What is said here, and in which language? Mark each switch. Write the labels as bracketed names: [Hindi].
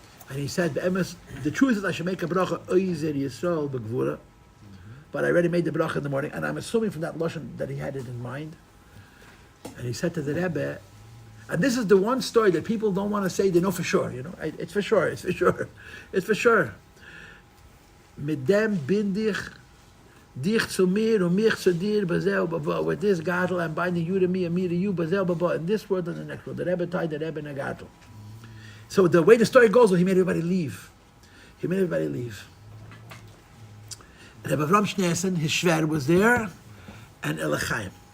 [English] And he said, the truth is I should make a bracha, Oizer Yisrael Begvura. But I already made the bracha in the morning, and I'm assuming from that lashon that he had it in mind. And he said to the Rebbe, and this is the one story that people don't want to say they know for sure, it's for sure, it's for sure, it's for sure. [Yiddish] Mit dem bin dich zu mir und mich zu dir, bazel baba. [English] With this gadol, I'm binding you to me and me to you, bazel baba. In this world and the next world. The Rebbe tied the Rebbe in a gadol. So the way the story goes, he made everybody leave. Rebbe Avram Schneerson, his shver was there, and Elichaim.